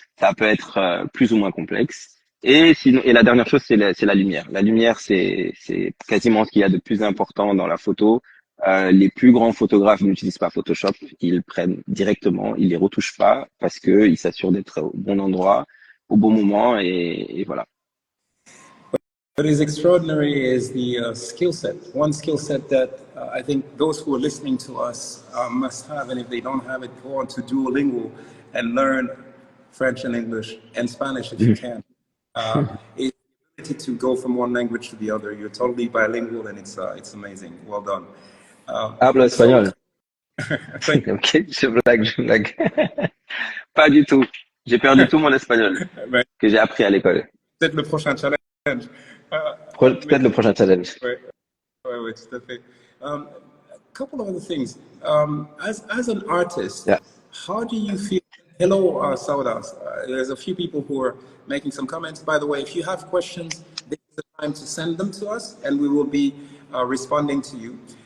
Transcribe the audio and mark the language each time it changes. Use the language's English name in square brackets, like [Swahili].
[French] Ça peut être plus ou moins complexe. Et la dernière chose, c'est la lumière. La lumière, c'est quasiment ce qu'il y a de plus important dans la photo. Les plus grands photographes n'utilisent pas Photoshop, ils prennent directement, ils les retouchent pas parce que ils s'assurent d'être au bon endroit, au bon moment, et voilà. [English] What is extraordinary is the skill set. One skill set that I think those who are listening to us must have, and if they don't have it, go on to Duolingo and learn French and English and Spanish if you can. It's the ability to go from one language to the other. You're totally bilingual, and it's amazing. Well done. [Spanish] Hablo espagnol. [French] Ok, je blague. Pas du tout. J'ai perdu tout mon espagnol que j'ai appris à l'école. Peut-être le prochain challenge. Peut-être le prochain challenge. Oui, tout à fait. [English] A couple of other things. As an artist, how do you feel Hello, Saudas. There's a few people who are making some comments. By the way, if you have questions, this is the time to send them to us, and we will be responding to you.